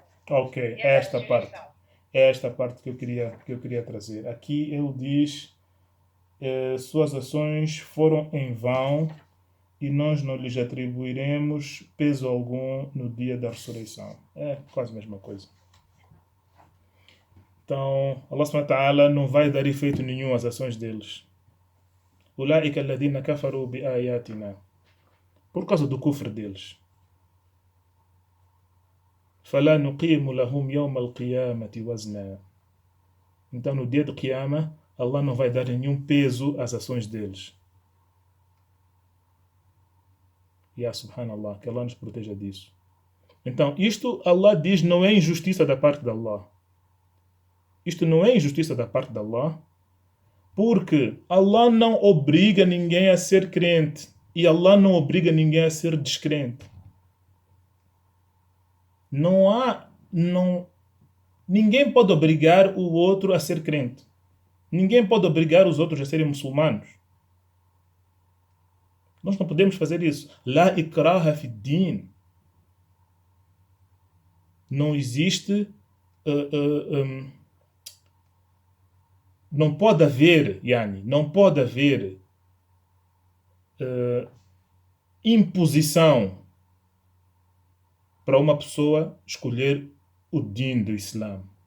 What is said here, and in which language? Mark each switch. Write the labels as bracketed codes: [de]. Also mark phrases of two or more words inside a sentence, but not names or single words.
[pt] Ok, é esta parte que eu queria trazer. Aqui ele diz, suas ações foram em vão e nós não lhes atribuiremos peso algum no dia da ressurreição. É quase a mesma coisa. Então, [ar] الله سبحانه وتعالى [pt] não vai dar efeito nenhum às ações deles. [ar] أولئك الذين كفروا بآياتنا. [pt] Por causa do kufr deles. [ar] فلا نقيم لهم يوم القيامة وزنا. [pt] Então, no dia do Qiyamah, Allah não vai dar nenhum peso às ações deles. [ar] يا سبحان الله, [pt] que Allah nos proteja disso. Então, isto Allah diz não é injustiça da parte de Allah. Isto não é injustiça da parte de Allah, porque Allah não obriga ninguém a ser crente e Allah não obriga ninguém a ser descrente. Ninguém pode obrigar o outro a ser crente. Ninguém pode obrigar os outros a serem muçulmanos. Nós não podemos fazer isso. [ar] لا إكراه في دين. [pt] Não existe... não pode haver imposição para uma pessoa escolher o din do Islã.